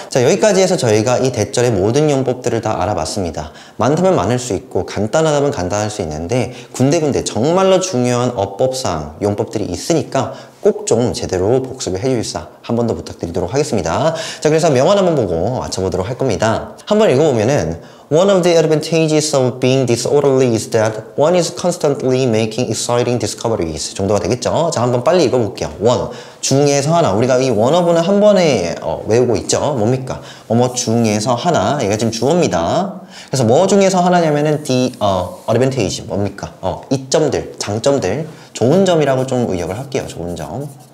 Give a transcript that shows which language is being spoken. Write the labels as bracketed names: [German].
[Korean] 자, 여기까지 해서 저희가 이 대절의 모든 용법들을 다 알아봤습니다. 많다면 많을 수 있고 간단하다면 간단할 수 있는데 군데군데 정말로 중요한 어법상 용법들이 있으니까 꼭 좀 제대로 복습을 해주십사 한 번 더 부탁드리도록 하겠습니다. 자, 그래서 명언 한번 보고 맞춰보도록 할 겁니다. 한번 읽어보면은 [English] One of the advantages of being disorderly is that one is constantly making exciting discoveries [Korean] 정도가 되겠죠. 자, 한번 빨리 읽어볼게요. one 중에서 하나. 우리가 이 one of는 한 번에 외우고 있죠. 뭡니까? 뭐 중에서 하나. 얘가 지금 주어입니다. 그래서 뭐 중에서 하나냐면은 [English] the advantage [Korean] 뭡니까? 이점들, 장점들, 좋은 점이라고 좀 의역을 할게요. 좋은 점.